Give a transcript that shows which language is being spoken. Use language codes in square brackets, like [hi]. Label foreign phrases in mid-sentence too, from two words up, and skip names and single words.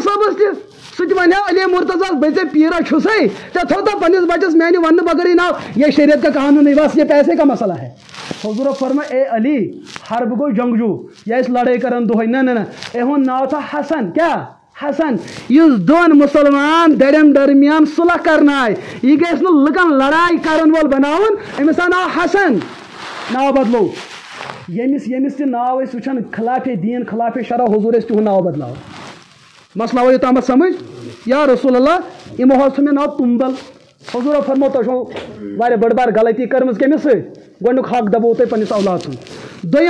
[ks] صٲبس تہِ سُہ تہِ ونیو علی مرتضیٰ بہٕ ژےٚ پیٖرا چھُسے ژےٚ تھوٚوتھا پننِس بچس میانہِ وننہٕ بغٲرٕے ناو [ur] یہ شریعت کا قانون نہیں بس یہ پیسے کا مسئلہ ہے [ks] حضوٗرو فرماے اے علی حرب گوٚو جنگجوٗ یہِ ٲسۍ لڑٲے کران دۄہے نہ یِہُنٛد ناو تھاو حسن کیٛاہ حسن یُس 2 مُسلمان دَرٮ۪ن درمیان صلح کرنایہِ یہِ گژھِ نہٕ لُکن لڑاے کرن وول بناوُن أمِس آو ناو حسن ناو بدلو ییٚمِس تہِ ناو ٲسۍ وٕچھان خِلافے دیٖن خِلافے شرع حضوٗر ٲسۍ تِہُنٛد ناو بدلاوان مسلہٕ آو یوٚتامتھ سمجھ [ar] یا رسول اللہ [ks] یِمو حظ تھوٚو مےٚ ناو تُمبل حضوٗرو فرمو تۄہہِ چھو واریاہ بٔڑ بار غلطی کٔرمٕژ کٔمِس سۭتۍ گۄڈنیُک حق دبوو تۄہہِ پننِس اولاد سُنٛد دوٚیِم